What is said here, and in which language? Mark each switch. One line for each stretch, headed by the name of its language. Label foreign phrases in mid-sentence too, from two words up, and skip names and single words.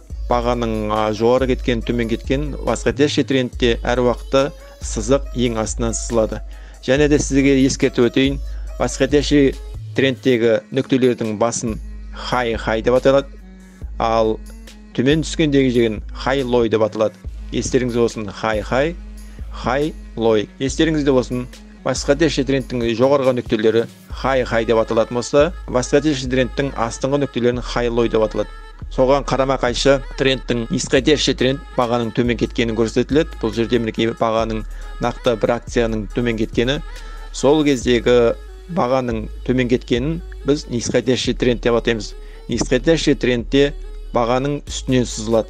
Kazakh: Бағаның жоғары кеткен, төмен кеткен, восходящий трендте әр уақытта сызық ең астынан сызылады. Және де сізге ескертіп өтейін, восходящий трендтегі нүктелердің басын high деп аталады. Ал төмен түскендегі жерін
English: high low
Kazakh: деп аталады. Естеріңізде болсын,
English: high low.
Kazakh: Естеріңізде болсын, восходящий трендтің жоғарғы нүктелері high деп аталатын болса, восходящий трендтің астыңғы нүктелерін
English: high low
Kazakh: деп аталады. Соған қарама қайшы трендтің нисходящий тренд бағаның төмен кеткенін көрсетіледі. Бұл жерде мінекей бағаның нақты бір акцияның төмен кеткені. Сол кездегі бағаның төмен кеткенін біз нисходящий тренд деп атаймыз. Нисходящий трендте бағаның үстінен сызылады.